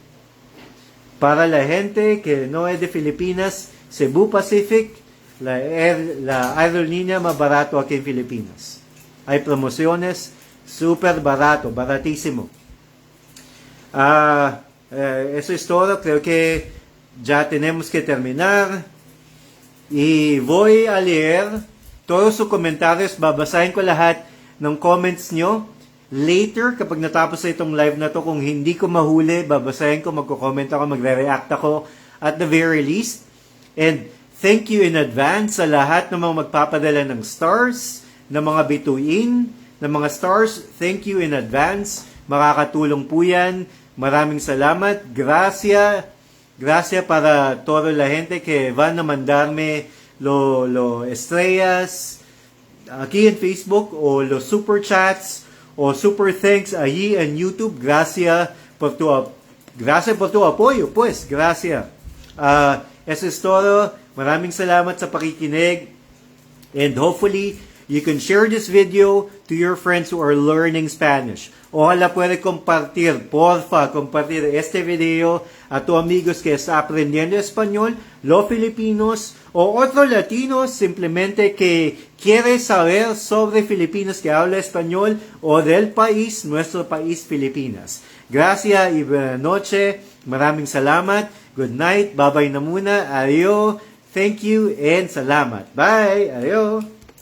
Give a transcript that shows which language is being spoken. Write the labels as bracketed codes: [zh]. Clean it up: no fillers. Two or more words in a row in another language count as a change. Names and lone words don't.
[es] Para la gente que no es de Filipinas, Cebu Pacific, la aerolínea más barato aquí en Filipinas. Hay promociones super barato, baratísimo. Eso es todo. Creo que ya tenemos que terminar. Y voy a leer todos sus comentarios. [tl] Babasahin ko lahat ng comments nyo. Later, kapag natapos na itong live na to, kung hindi ko mahuli, babasahin ko, magko-comment ako, magre-react ako [en] at the very least. And thank you in advance [tl] sa lahat ng mga magpapadala ng stars, ng mga bituin, ng mga stars. [en] Thank you in advance. [tl] Makakatulong po yan. Maraming salamat. [es] Gracias. Gracias para toda la gente que van a mandarme lo estrellas aquí en Facebook o los super chats o super thanks allí en YouTube. Gracias por tu apoyo, pues. Gracias. Eso es todo. [tl] Maraming salamat sa pakikinig. [en] And hopefully, you can share this video to your friends who are learning Spanish. [es] Ojalá puede compartir, porfa, compartir este video a tus amigos que está aprendiendo español, los filipinos o otros latinos simplemente que quiere saber sobre Filipinas que habla español o del país, nuestro país Filipinas. Gracias y buenas noches. [tl] Maraming salamat. [en] Good night. [tl] Bye-bye na muna. [es] Adios. [en] Thank you and salamat. Bye. Adios.